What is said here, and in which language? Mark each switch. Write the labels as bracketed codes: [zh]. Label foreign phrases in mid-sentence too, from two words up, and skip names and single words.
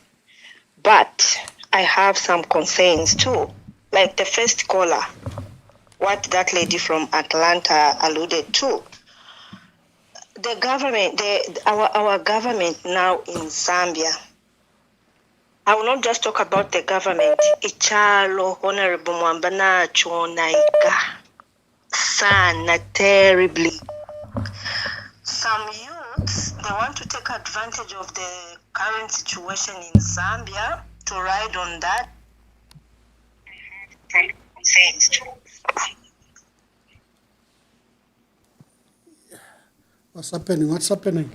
[en] But I have some concerns too, like the first caller, what that lady from Atlanta alluded to. The government, our government now in Zambia, I will not just talk about the government. [bem] Ichalo, Honorable Mwamba nacho naiga sana terribly. [en] Some youths, they want to take advantage of the current situation in Zambia to ride on that. What's happening? What's happening?